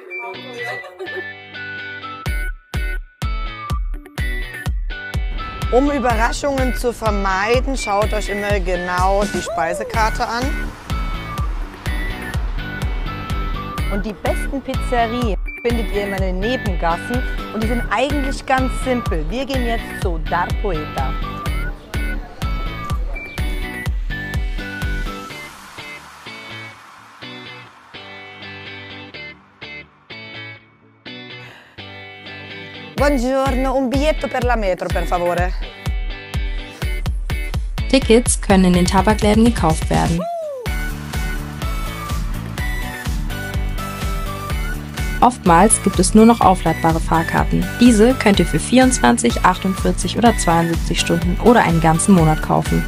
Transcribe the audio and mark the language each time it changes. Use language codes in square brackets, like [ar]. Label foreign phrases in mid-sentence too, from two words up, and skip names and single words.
[de] Um Überraschungen zu vermeiden, schaut euch immer genau die Speisekarte an. Und die besten Pizzerien findet ihr immer in den Nebengassen und die sind eigentlich ganz simpel. Wir gehen jetzt zu Dar Poeta. [it] Buongiorno, un biglietto per la metro, per favore. [de] Tickets können in den Tabakläden gekauft werden. Oftmals gibt es nur noch aufladbare Fahrkarten. Diese könnt ihr für 24, 48 oder 72 Stunden oder einen ganzen Monat kaufen.